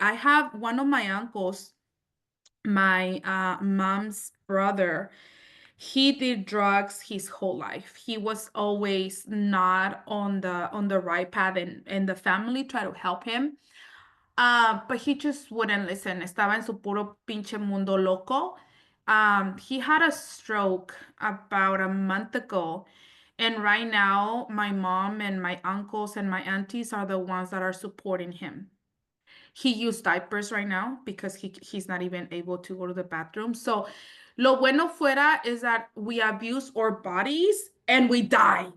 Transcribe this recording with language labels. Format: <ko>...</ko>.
<en>I have one of my uncles, my mom's brother. He did drugs his whole life. He was always not on the right path, and the family tried to help him. But he just wouldn't listen.</en> <es>Estaba en su puro pinche mundo loco.</es> <en>He had a stroke about a month ago. And right now, my mom and my uncles and my aunties are the ones that are supporting him. He used diapers right now because he's not even able to go to the bathroom. So,</en> <es>lo bueno fuera</es> <en>is that we abuse our bodies and we die.</en>